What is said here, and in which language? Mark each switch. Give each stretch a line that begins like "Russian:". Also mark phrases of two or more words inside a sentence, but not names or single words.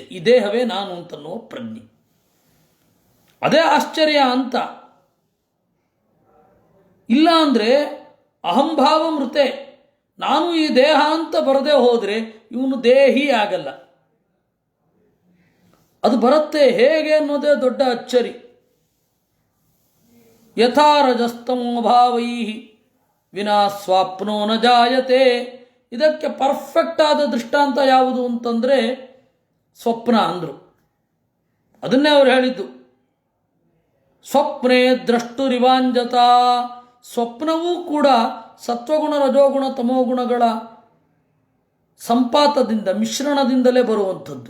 Kannada: ಈ ದೇಹವೇ ನಾನು ಅಂತನ್ನುವ ಪ್ರಜ್ಞೆ. ಅದೇ ಆಶ್ಚರ್ಯ ಅಂತ. ಇಲ್ಲ ಅಂದರೆ ಅಹಂಭಾವ ಮೃತೆ, ನಾನು ಈ ದೇಹ ಅಂತ ಬರದೇ ಹೋದರೆ ಇವನು ದೇಹಿ ಆಗಲ್ಲ. ಅದು ಬರುತ್ತೆ ಹೇಗೆ ಅನ್ನೋದೇ ದೊಡ್ಡ ಅಚ್ಚರಿ.
Sanskrit: ಯಥಾ ರಜಸ್ತಮೋ ಭಾವೈ ವಿನಾ ಸ್ವಾಪ್ನೋ ನ ಜಾಯತೆ.
Kannada: ಇದಕ್ಕೆ ಪರ್ಫೆಕ್ಟ್ ಆದ ದೃಷ್ಟಾಂತ ಯಾವುದು ಅಂತಂದರೆ ಸ್ವಪ್ನ ಅಂದರು. ಅದನ್ನೇ ಅವರು ಹೇಳಿದ್ದು.
Sanskrit: ಸ್ವಪ್ನೇ ದ್ರಷ್ಟುರಿವಾಂಜತ.
Kannada: ಸ್ವಪ್ನವೂ ಕೂಡ ಸತ್ವಗುಣ ರಜೋಗುಣ ತಮೋಗುಣಗಳ ಸಂಪಾತದಿಂದ, ಮಿಶ್ರಣದಿಂದಲೇ ಬರುವಂಥದ್ದು.